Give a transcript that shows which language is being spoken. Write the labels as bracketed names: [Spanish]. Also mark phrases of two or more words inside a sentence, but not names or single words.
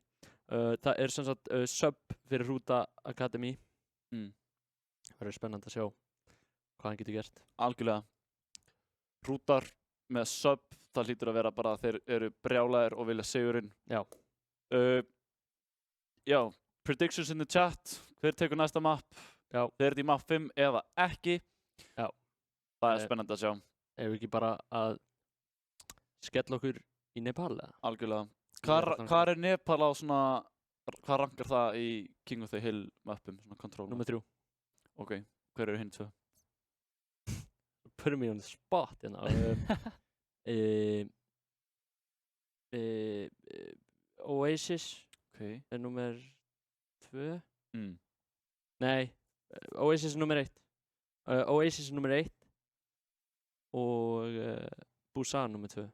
[Icelandic] Það er sem sagt sub fyrir Hrúta Academy. Það verður spennandi að sjá hvað hann getur gert. Algjörlega. Hrútar með sub, það hlýtur að vera bara að þeir eru brjálæðir og vilja sigurinn. Já. Já, [English] predictions in the chat. [Icelandic] Hver tekur næsta map? Já. Þeir eru í map 5 eða ekki. Já. Það er spennandi að sjá. Ef við ekki bara að skella okkur í Nepal eða? Algjörlega. allan Hvað er Nepal á svona, hvað rankar það í King of the Hill mapum, svona control? Númer 3. Ok, hver eru hinn tvö? [English] Put me on the spot hérna. [Icelandic] Oasis Ok. er númer 2. Nei, Oasis er númer 1. Oasis er númer 1 og Busan númer 2.